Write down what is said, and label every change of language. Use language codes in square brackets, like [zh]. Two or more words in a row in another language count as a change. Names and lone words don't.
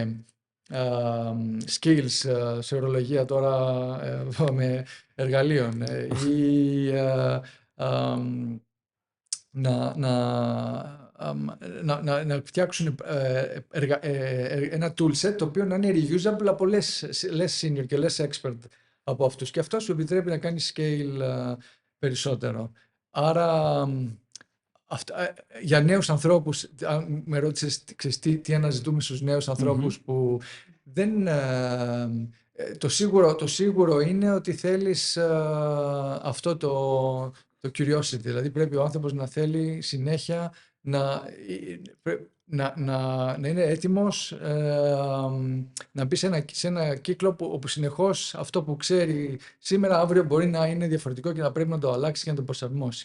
[el] skills σε ορολογία τώρα με εργαλείων ή να φτιάξουν ένα toolset το οποίο να είναι reusable από [en] less senior [el] και [en] less expert [el] από αυτούς και αυτό σου επιτρέπει να κάνεις scale περισσότερο. Άρα για νέους ανθρώπους, αν με ρώτησες τι αναζητούμε στους νέους ανθρώπους που δεν... Το σίγουρο είναι ότι θέλεις αυτό το curiosity, δηλαδή πρέπει ο άνθρωπος να θέλει συνέχεια να είναι έτοιμος να μπει σε ένα κύκλο όπου συνεχώς αυτό που ξέρει σήμερα, αύριο μπορεί να είναι διαφορετικό και να πρέπει να το αλλάξει και να το προσαρμόσει.